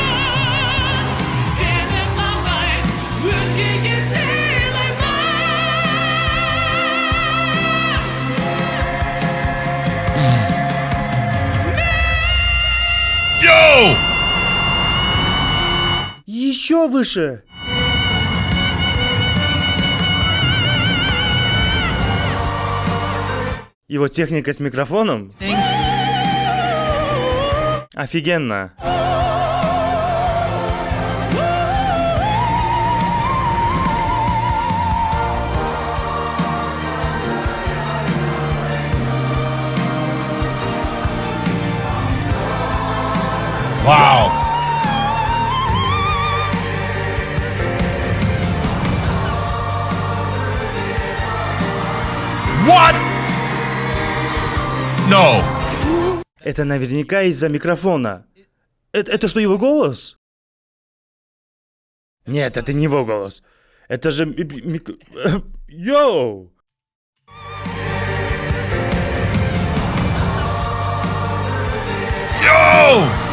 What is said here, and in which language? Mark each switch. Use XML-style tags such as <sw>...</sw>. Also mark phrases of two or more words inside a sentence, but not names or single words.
<kk>seni kalay özgege sıylayman. Yo!</kk> <ru>Еще выше! Его техника с микрофоном? Офигенно!</ru> <en>Wow! What? No.</en> <ru>Это наверняка из-за микрофона. Это что, его голос? Нет, это не его голос. Это же Йоу! Yo!</ru>